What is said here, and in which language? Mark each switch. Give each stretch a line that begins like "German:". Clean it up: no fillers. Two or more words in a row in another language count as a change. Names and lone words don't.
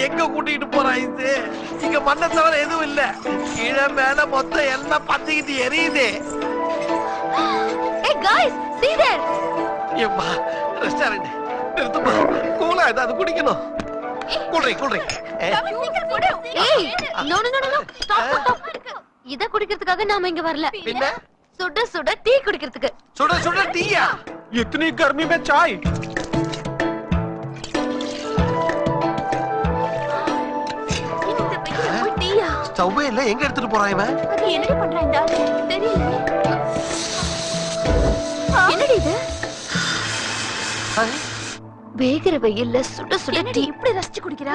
Tamil: கூட்டிட்டு போறான் இது. இங்க மண்ணை தவிர எதுவும் இல்ல. கீழே மேல மொத்தம் எல்லாம் பத்திக்கிட்டு எரியுது.
English: Hey guys, see there.
Tamil: ஏம்மா ரெஸ்டாரண்ட் நிறுத்துமா. கூலா ஏதாவது குடிக்கணும். கூல்ட்ரிங்க்.
English: Hey, no. Stop.
Tamil: இத குடிக்கிறதுக்காக நாம இங்க வரல. பின்ன சுட டீ குடிக்கிறதுக்கு. சுட டீயா?
Hindi: इतनी गर्मी में चाय?
Tamil: டீயா? ஸ்டவ்வே இல்ல, எங்க எடுத்துட்டு போறான் இவன்? அது என்னடி பண்றான் இந்த ஆளு? தெரியல. என்னடி இது? வேகிற வெயில்ல சுட டீ இப்படி ரசிச்சு குடிக்கிறா?